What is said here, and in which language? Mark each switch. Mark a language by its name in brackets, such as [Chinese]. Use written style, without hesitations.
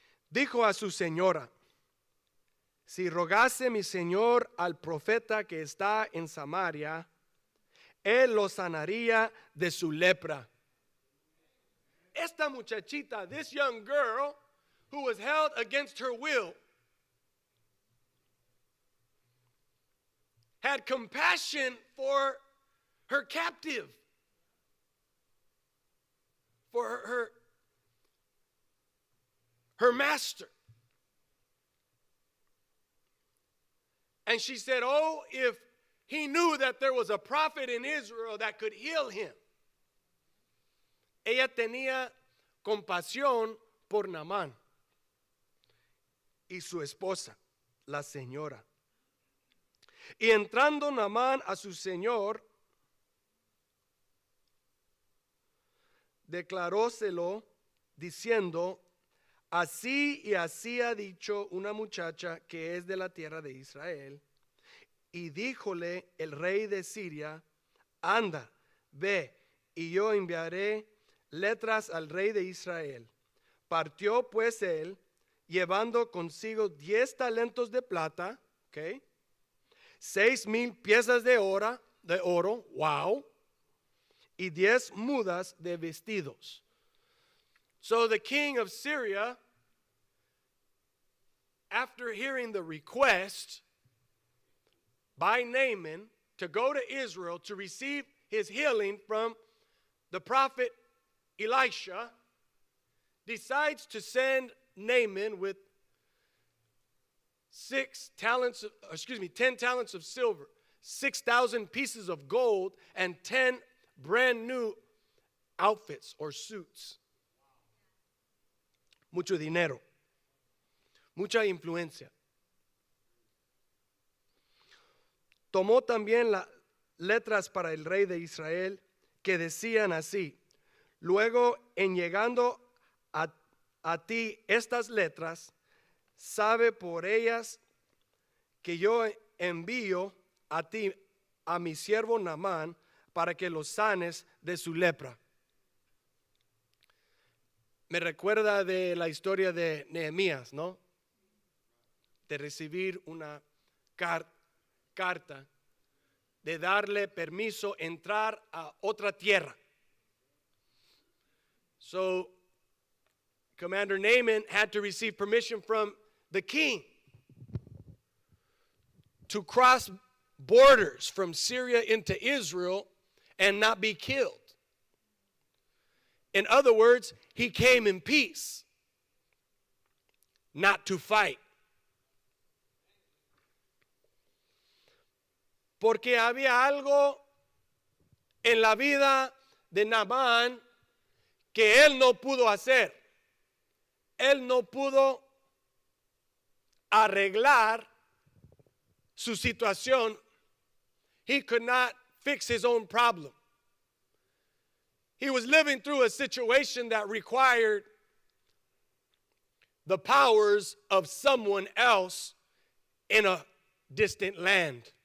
[Spanish] Dijo a su señora: si rogase mi señor al profeta que está en Samaria, él lo sanaría de su lepra. Esta muchachita, [English] this young girl who was held against her will, had compassion for her captive, for her master. And she said, oh, if he knew that there was a prophet in Israel that could heal him. [Spanish] Ella tenía compasión por Naamán y su esposa, la señora. Y entrando Naamán a su señor, declaróselo diciendo: así y así ha dicho una muchacha que es de la tierra de Israel. Y díjole el rey de Siria: anda, ve, y yo enviaré letras al rey de Israel. Partió pues él, llevando consigo 10 talentos de plata, 6,000 piezas de oro, wow, y 10 mudas de vestidos. [English] So the king of Syria, after hearing the request by Naaman to go to Israel to receive his healing from the prophet Elisha, decides to send Naaman with 10 talents of silver, 6,000 pieces of gold, and 10 brand new outfits or suits. [Spanish] Mucho dinero, mucha influencia. Tomó también las letras para el rey de Israel que decían así: luego, en llegando a ti estas letras, sabe por ellas que yo envío a ti a mi siervo Naamán para que lo sanes de su lepra. Me recuerda de la historia de Nehemías, ¿no? De recibir una carta, de darle permiso entrar a otra tierra. [English] So, Commander Naaman had to receive permission from the king to cross borders from Syria into Israel and not be killed. In other words, he came in peace, not to fight. [Spanish] Porque había algo en la vida de Naamán que él no pudo hacer. Él no pudo arreglar su situación. [English] He could not fix his own problem. He was living through a situation that required the powers of someone else in a distant land.